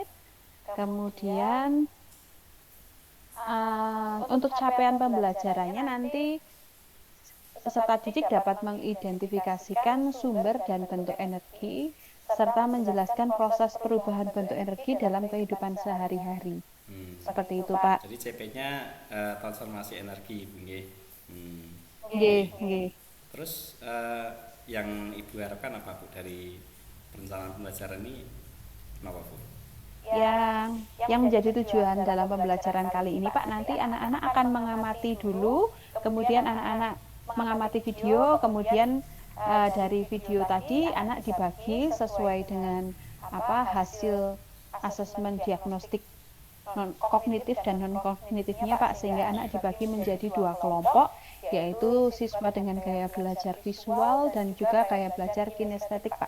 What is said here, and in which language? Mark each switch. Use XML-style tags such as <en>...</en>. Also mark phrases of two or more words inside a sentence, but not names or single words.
<id>Kemudian untuk capaian pembelajarannya nanti peserta didik dapat mengidentifikasikan sumber dan bentuk energi serta menjelaskan proses perubahan bentuk energi dalam kehidupan sehari-hari. Hmm. Seperti itu, Pak. Jadi CP-nya transformasi energi Bu nggih. Hmm. Nggih, Nggih. nggih. Terus yang Ibu harapkan apa Bu dari perencanaan pembelajaran ini? Kenapa Bu? Yang menjadi tujuan dalam pembelajaran kali ini, Pak, nanti anak-anak akan mengamati dulu, kemudian anak-anak mengamati video, kemudian dari video tadi anak dibagi sesuai dengan hasil asesmen diagnostik non kognitif dan non kognitifnya Pak, sehingga anak dibagi menjadi dua kelompok, yaitu siswa dengan gaya belajar visual dan juga gaya belajar kinestetik Pak.</id>